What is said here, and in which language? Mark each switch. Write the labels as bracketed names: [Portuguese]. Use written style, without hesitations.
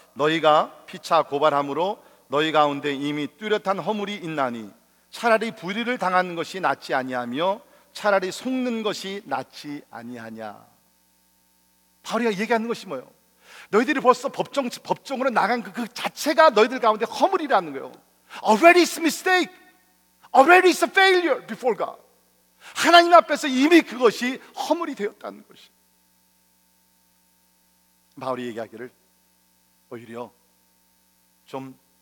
[Korean] 너희가 피차 고발함으로 너희 가운데 이미 뚜렷한 허물이 있나니 차라리 불의를 당하는 것이 낫지 아니하며 차라리 속는 것이 낫지 아니하냐. 바울이 얘기하는 것이 뭐예요? 너희들이 벌써 법정으로 나간 그 자체가 너희들 가운데 허물이라는 거예요. [English] Already is a mistake. Already is a failure before God. [Korean] 하나님 앞에서 이미 그것이 허물이 되었다는 것이. 바울이 얘기하기를 오히려 좀